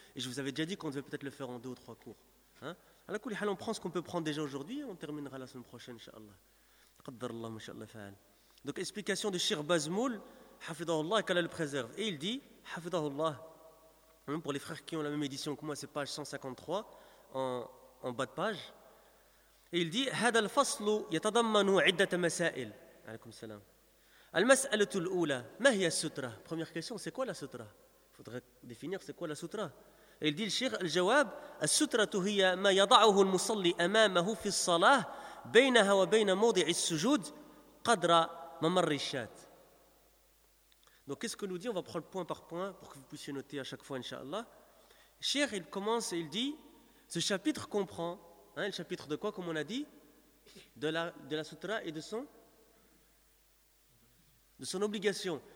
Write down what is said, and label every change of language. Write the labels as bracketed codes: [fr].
[fr] Et je vous avais déjà dit qu'on devait peut-être le faire en deux ou trois cours. Hein? [ar] À la kulli hal, [fr] on prend ce qu'on peut prendre déjà aujourd'hui et on terminera la semaine prochaine, inshallah. [ar] Qaddarallah, mashallah, fa'al. [fr] Donc, explication de Cheikh Bezmoul, hafidahullah, et qu'Allah le préserve. Et il dit, hafidahullah, pour les frères qui ont la même édition que moi, c'est page 153, en bas de page. Et il dit, [ar] هذا الفصل يتضمن عدة مسائل. Alaykoum salam. المسألة الأولى ما هي السترة؟ [fr] Première question, c'est quoi la sutra? Il faudrait définir c'est quoi la sutra. Et il dit le cheikh, [ar] الجواب السترة هي ما يضعه المصلي أمامه في الصلاة بينها وبين موضع السجود قدر ممر الشات. [fr] Donc qu'est-ce que nous dit? On va prendre point par point pour que vous puissiez noter à chaque fois, inshallah. Le cheikh, il commence et il dit, ce chapitre comprend, hein, le chapitre de quoi, comme on a dit, de la sutra et de son obligation.